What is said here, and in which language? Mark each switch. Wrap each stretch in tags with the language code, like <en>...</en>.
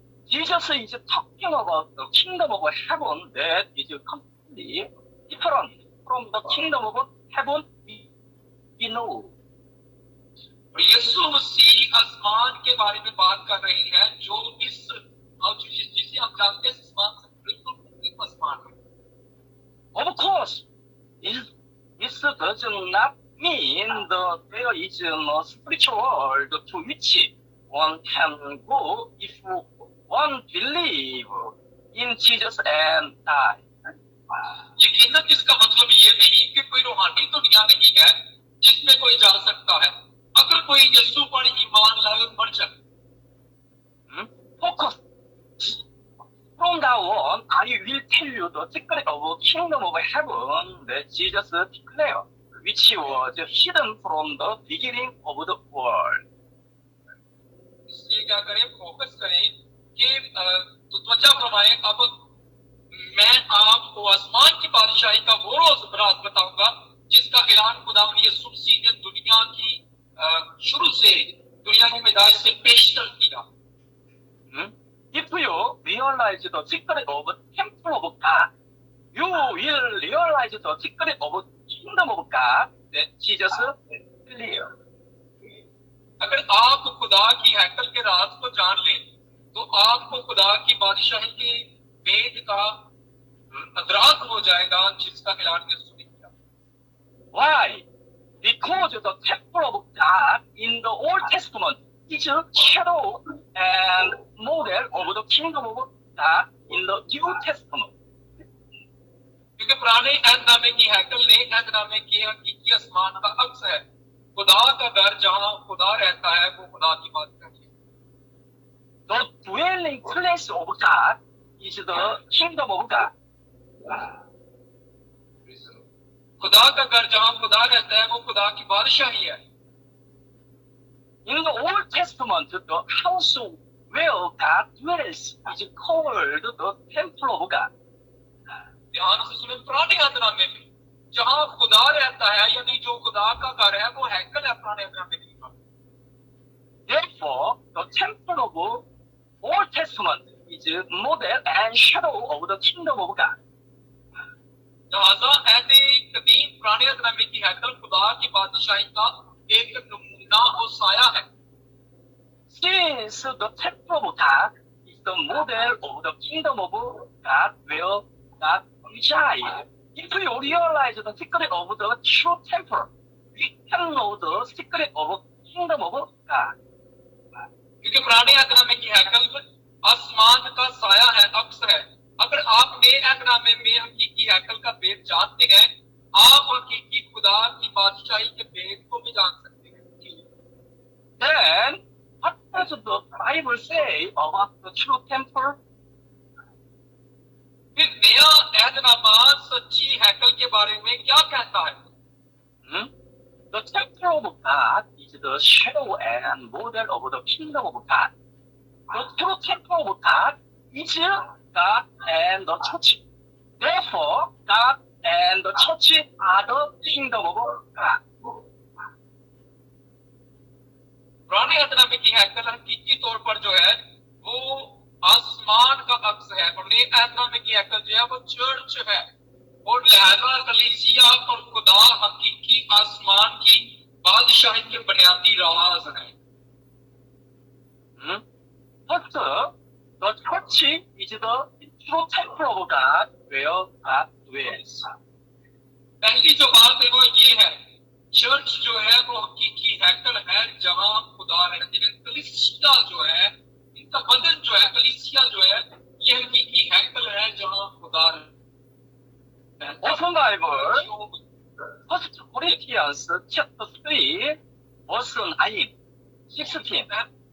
<en>Jesus is talking about the kingdom of heaven that is completely different from the kingdom of heaven we know.</en> <hi>और यीशु मसीह आसमान के बारे में बात कर रहे हैं जो जिसे हम जानते हैं आसमान से बिल्कुल मुख्तलिफ आसमान है.</hi> <en>Of course, this does not mean that there is no spiritual world to which one can go if one believes in Jesus and die.</en> <hi>यकीनन इसका मतलब ये नहीं कि कोई रूहानी दुनिया नहीं है जिसमें कोई जा सकता है अगर कोई यीशु पर ईमान लाए और मर जाए.</hi> <en>Focus. From now on, I will tell you the secret of the kingdom of heaven that Jesus declared, which was hidden from the beginning of the world.</en> <hi>इसलिए क्या करें फोकस करें कि तो त्वचा फरमाएं अब मैं आपको आसमान की बादशाही का वो राज बताऊंगा जिसका ऐलान खुदावंद यीशु मसीह ने दुनिया की शुरू से दुनिया की पैदाइश से पेश कर दिया.</hi> <en>If you realize the secret of the temple of God, you will realize the secret of the kingdom of God that Jesus declared.</en> <hi>अगर आप खुदा की हैकल के राज को जान लें तो आपको खुदा की बादशाही के भेद का अदराक हो जाएगा जिसका ऐलान यीशु ने किया.</hi> <en>Why? Because the temple of God in the Old Testament is a shadow and model of the kingdom of God in the New Testament.</en> <hi>क्योंकि पुराने अहदनामे की हैकल नए अहदनामे की हकीकी आसमान का अक्स है. खुदा का घर जहां खुदा रहता है वो खुदा की बात करिए.</hi> <en>The dwelling place of God is the kingdom of God.</en> <hi>खुदा का घर जहां खुदा रहता है वो खुदा की बादशाही है.</hi> <en>In the Old Testament, the house where God dwells is called the temple of God.</en> <hi>ध्यान से सुने, पुराने अहदनामे में जहां खुदा रहता है, यानी जो खुदा का घर है, वो हैकल है पुराने अहदनामे में।</hi> <en>Therefore, the temple of Old Testament is model and shadow of the kingdom of God.</en> <hi>लिहाजा ऐसे कदीम पुराने अहदनामे की हैकल खुदा की बादशाही का एक नमूना और साया है।</hi> <en>Since the temple of God is the model of the kingdom of God where God resides, if we realize the secret of the true temple, we can know the secret of kingdom of God.</en> <hi>क्योंकि पुराने अहदनामे की हैकल आसमान का साया है, अक्स है। अगर आप नए अहदनामे में हकीकी हैकल का भेद जानते हैं, आप हकीकी खुदा की बादशाही के भेद को भी जान सकते हैं।</hi> <en>Then, what does the Bible say about the true temple?</en> <hi>फिर नया अहदनामा सच्ची हैकल के बारे में क्या कहता है?</hi> <en>The temple of God is the shadow and model of the kingdom of God. The true temple of God is God and the church. Therefore, God and the church are the kingdom of God.</en> <hi>पुराने अहदनामे की हैकल हकीकी तौर पर जो है वो आसमान का अक्स है, और नए अहदनामे की हैकल जो है वो चर्च है। और लिहाजा कलीसिया और खुदा हकीकी आसमान की बादशाही के बुनियादी राज हैं।</hi> <en>But the church is the true temple of God where God dwells.</en> <hi>पहली जो बात है वो ये है, चर्च जो है वो हकीकी हैकल है जहां खुदा रहते हैं। कलीसिया जो है, इनका बदन जो है, कलीसिया जो है, ये हकीकी हैकल है जहां खुदा रहते हैं।</hi> <en>Open Bible, 1 Corinthians chapter 3, verse 9, 16.</en>